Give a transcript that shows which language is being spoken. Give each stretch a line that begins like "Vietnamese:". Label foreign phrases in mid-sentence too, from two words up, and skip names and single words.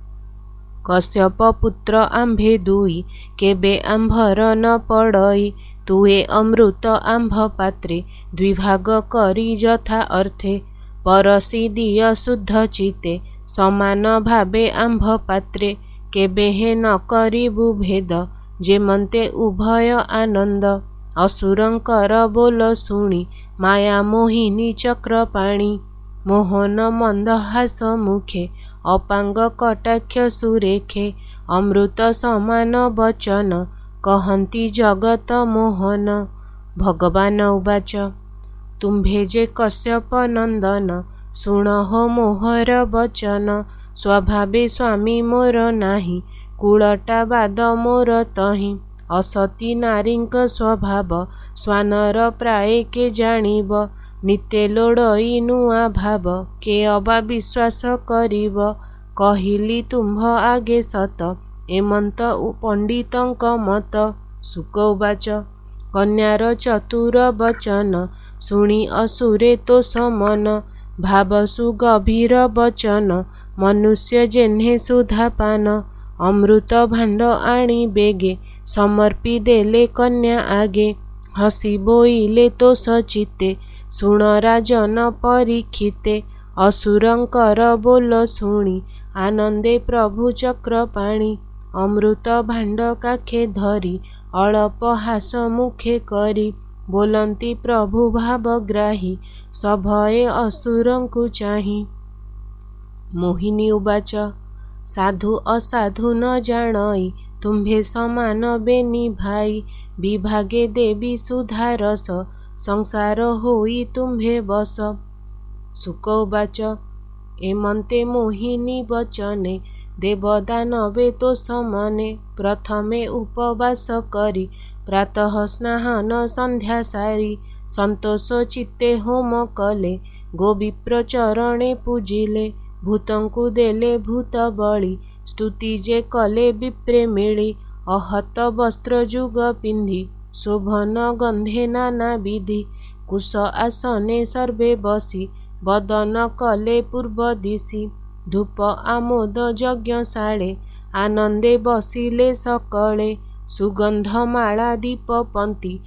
Odia: କଶ୍ୟପ ପୁତ୍ର ଆମ୍ଭେ ଦୁଇ କେବେ ଆମ୍ଭର ନ ପଡ଼ଇ ତୁଏ ଅମୃତ ଆମ୍ଭ ପାତ୍ରେ ଦ୍ୱିଭାଗ କରି ଯଥା ଅର୍ଥେ ପରସି ଦିଅ ଶୁଦ୍ଧ ଚିତ୍ତେ ସମାନ ଭାବେ ଆମ୍ଭ ପାତ୍ରେ କେବେ ହେ ନ କରିବୁ ଭେଦ ଯେମନ୍ତେ ଉଭୟ ଆନନ୍ଦ ଅସୁରଙ୍କର ବୋଲ ଶୁଣି ମାୟା ମୋହିନୀ ଚକ୍ରପାଣି ମୋହନ ମନ୍ଦହାସ ମୁଖେ ଅପାଙ୍ଗ କଟାକ୍ଷ ସୁରେଖେ ଅମୃତ ସମାନ ବଚନ କହନ୍ତି ଜଗତ ମୋହନ। ଭଗବାନ ଉବାଚ ତୁମ୍ଭେ ଯେ କଶ୍ୟପ ନନ୍ଦନ ଶୁଣ ହୋ ମୋହର ବଚନ ସ୍ୱଭାବେ ସ୍ୱାମୀ ମୋର ନାହିଁ କୁଳଟା ବାଦ ମୋର ତହିଁ ଅସତୀ ନାରୀଙ୍କ ସ୍ୱଭାବ ସ୍ୱାନର ପ୍ରାୟ କେ ଜାଣିବ ନିତ୍ୟ ଲୋଡ଼ଇ ନୁଆ ଭାବ କେ ଅବା ବିଶ୍ୱାସ କରିବ କହିଲି ତୁମ୍ଭ ଆଗେ ସତ ଏମନ୍ତ ପଣ୍ଡିତଙ୍କ ମତ। ଶୁକ ଉବାଚ କନ୍ୟାର ଚତୁର ବଚନ ଶୁଣି ଅସୁରେ ତୋ ସମନ ଭାବ ସୁଗଭୀର ବଚନ ମନୁଷ୍ୟ ଯେହ୍ନେ ସୁଧା ପାନ ଅମୃତ ଭାଣ୍ଡ ଆଣି ବେଗେ ସମର୍ପି ଦେଲେ କନ୍ୟା ଆଗେ ହସି ବୋଇଲେ ତୋ ସଚିତ୍ତେ ଶୁଣ ରାଜନ ପରୀକ୍ଷିତେ ଅସୁରଙ୍କର ବୋଲ ଶୁଣି ଆନନ୍ଦେ ପ୍ରଭୁ ଚକ୍ରପାଣି ଅମୃତ ଭାଣ୍ଡ କାଖେ ଧରି ଅଳପ ହାସ ମୁଖେ କରି ବୋଲନ୍ତି ପ୍ରଭୁ ଭାବଗ୍ରାହୀ ସଭୟେ ଅସୁରଙ୍କୁ ଚାହିଁ। ମୋହିନୀ ଉବାଚ ସାଧୁ ଅସାଧୁ ନ ଜାଣଇ ତୁମ୍ଭେ ସମାନ ବେନି ଭାଇ ବିଭାଗେ ଦେବି ସୁଧାରସ ସଂସାର ହୋଇ ତୁମ୍ଭେ ବଶ। ଶୁକ ଉବାଚ ଏମନ୍ତେ ମୋହିନୀ ବଚନେ ଦେବଦାନବେ ତୋ ସମନେ ପ୍ରଥମେ ଉପବାସ କରି ପ୍ରାତଃ ସ୍ନାନ ସନ୍ଧ୍ୟା ସାରି ସନ୍ତୋଷ ଚିତ୍ତେ ହୋମ କଲେ ଗୋବିପ୍ର ଚରଣେ ପୂଜିଲେ ଭୂତଙ୍କୁ ଦେଲେ ଭୂତ ବଳି ସ୍ତୁତି ଯେ କଲେ ବିପ୍ରେ ମିଳି ଅହତ ବସ୍ତ୍ର ଯୁଗ ପିନ୍ଧି ଶୋଭନ ଗନ୍ଧେ ନାନା ବିଧି କୁଶ ଆସନେ ସର୍ବେ ବସି ବଦନ କଲେ ପୂର୍ବ ଦିଶି ଧୂପ ଆମୋଦ ଯଜ୍ଞଶାଳେ ଆନନ୍ଦେ ବସିଲେ ସକଳେ ସୁଗନ୍ଧମାଳା ଦୀପ ପଙ୍କ୍ତି